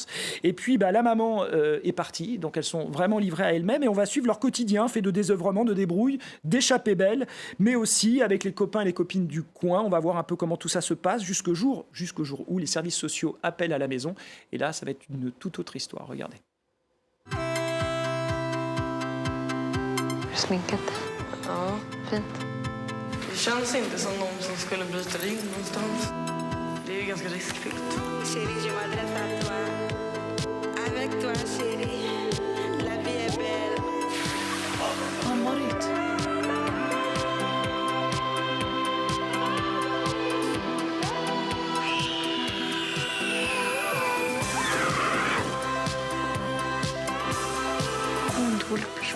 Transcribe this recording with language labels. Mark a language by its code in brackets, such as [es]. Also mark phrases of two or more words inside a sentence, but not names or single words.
[fr] Et puis, la maman est partie, donc elles sont vraiment livrées à elles-mêmes, et on va suivre leur quotidien fait de désœuvrement, de débrouille, d'échappées belles, mais aussi avec les copains et les copines du coin. On va voir un peu comment tout ça se passe jusqu'au jour où les services sociaux appellent à la maison. Et là, ça va être une toute autre histoire. Regardez. [sv] Sminkat. Ja, fint. Det känns inte som någon som skulle bryta dig in någonstans. Det är ju ganska riskfyllt. [fr] Chérie, je m'adresse à toi. Avec toi, chérie, la vie est belle. [sv] Marit. Jag är en dålig person.